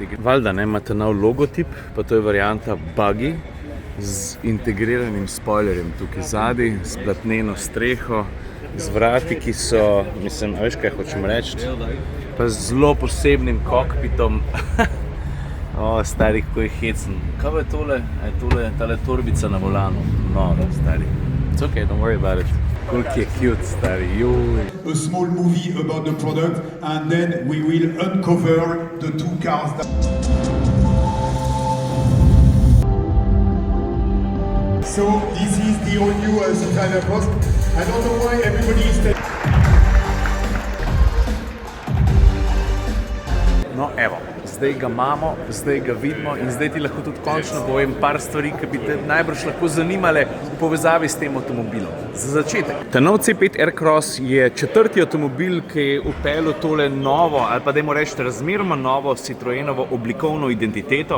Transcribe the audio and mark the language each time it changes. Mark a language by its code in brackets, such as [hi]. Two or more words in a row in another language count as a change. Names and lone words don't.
[sl] Valjda, ne, imate nov logotip, pa to je varianta Buggy z integriranim spoilerjem tukaj zadaj, s platneno streho, z vrati, ki so, mislim, a veš kaj hočem reči, pa z zelo posebnim kokpitom. Stari, kako je hecen. Kaj je tole? Tale torbica na volanu. No, stari. [en] It's okay, don't worry about it. [sl] Koliko je cute, stari, joj. [en] A small movie about the product and then we will uncover the two cars. So this is the all new Citroën Aircross. I don't know why everybody is [sl] No, evo, zdaj ga imamo, zdaj ga vidimo in zdaj ti lahko tudi končno povem par stvari, ki bi te najbrž lahko zanimale v povezavi s tem avtomobilom. Za začetek. Ta nov C5 Aircross je četrti avtomobil, ki je vpeljal tole novo, ali pa dajmo reči razmeroma novo Citroenovo oblikovno identiteto.